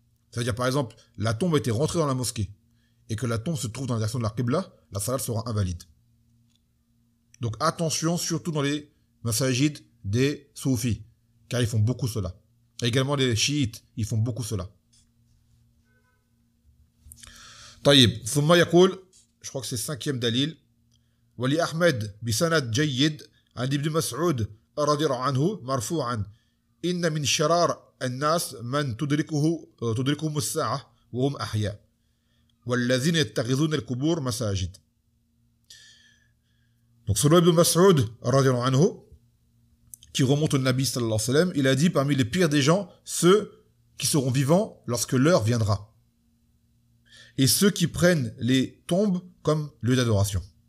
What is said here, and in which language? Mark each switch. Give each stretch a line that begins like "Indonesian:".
French: C'est-à-dire, par exemple, la tombe a été rentrée dans la mosquée et que la tombe se trouve dans la direction de la Qibla, la salat sera invalide. Donc attention, surtout dans les masajid des soufis, car ils font beaucoup cela. Et également les chiites, ils font beaucoup cela.
Arabic: طيب ثم يقول,
French: je crois que c'est 5e dalil,
Arabic: ولأحمد بسند جيد عن ابن مسعود رضي الله عنه مرفوعا إن من شرار الناس من تدركهم الساعة وهم أحياء والذين يتخذون القبور مساجد.
French: Donc selon Ibn Mas'ud radiallahu anhu, qui remonte au Nabi sallallahu alayhi wa sallam, il a dit parmi les pires des gens, ceux qui seront vivants lorsque l'heure viendra. Et ceux qui prennent les tombes comme lieu d'adoration.